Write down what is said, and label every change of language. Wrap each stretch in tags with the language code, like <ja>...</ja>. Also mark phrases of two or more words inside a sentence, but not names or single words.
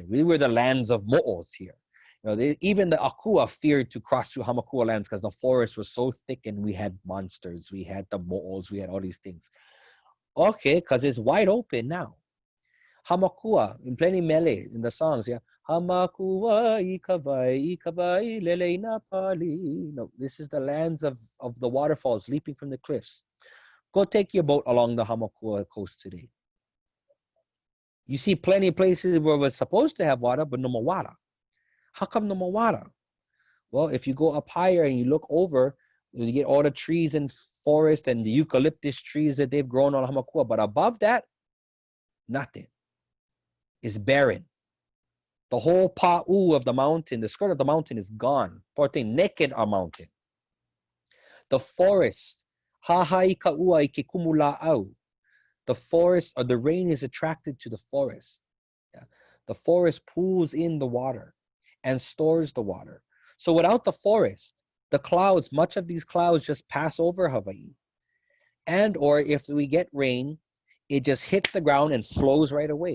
<en>We were the lands of mo'os here. You know, even the Akua feared to cross through Hamakua lands because the forest was so thick and we had monsters, we had the mo'os, we had all these things. Okay, because it's wide open now. Hamakua, in plenty mele, in the songs, yeah.</en> <haw>Hamakua ikavai lele na pali.</haw> <en>No, this is the lands of the waterfalls leaping from the cliffs. Go take your boat along the Hamakua coast today. You see plenty of places where we're supposed to have water, but no more water. How come no more water? Well, if you go up higher and you look over, you get all the trees and forest and the eucalyptus trees that they've grown on Hamakua. But above that, nothing. It's barren. The whole pa'u of the mountain, the skirt of the mountain is gone. Poor thing, naked our mountain. The forest,</en> <haw>hahai ka'ua ike kumula'au.</haw> <en>The forest, or the rain is attracted to the forest. Yeah. The forest pulls in the water and stores the water. So without the forest, the clouds, much of these clouds just pass over Hawaii. And or if we get rain, it just hits the ground and flows right away.</en>